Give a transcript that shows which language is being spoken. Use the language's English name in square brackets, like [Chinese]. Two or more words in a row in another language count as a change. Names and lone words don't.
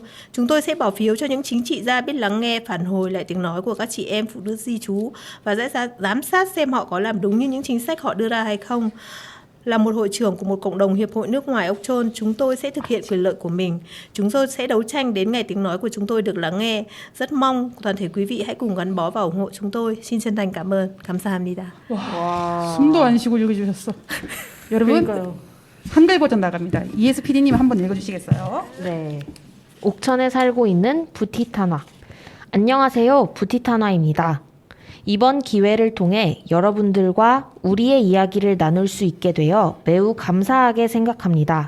[Vietnamese] Chúng tôi sẽ bỏ phiếu cho những chính trị gia biết lắng nghe, phản hồi lại tiếng nói của các chị em phụ nữ di trú và sẽ giám sát xem họ có làm đúng như những chính sách họ đưa ra hay không. Là một hội trưởng của một cộng đồng hiệp hội nước ngoài Ốc Chơn, chúng tôi sẽ thực hiện quyền lợi của mình. Chúng tôi sẽ đấu tranh đến ngày tiếng nói của chúng tôi được lắng nghe. Rất mong toàn thể quý vị hãy cùng gắn bó và ủng hộ chúng tôi. xin chân thành cảm ơn. [Korean] 감사합니다. 숨도 안 쉬고 읽어주셨어. 여러분 그러니까요. 한글 버전 나갑니다. ESPD님 한번 읽어주시겠어요? 네. 옥천에 살고 있는 부티타나. 안녕하세요. 부티타나입니다. 이번 기회를 통해 여러분들과 우리의 이야기를 나눌 수 있게 되어 매우 감사하게 생각합니다.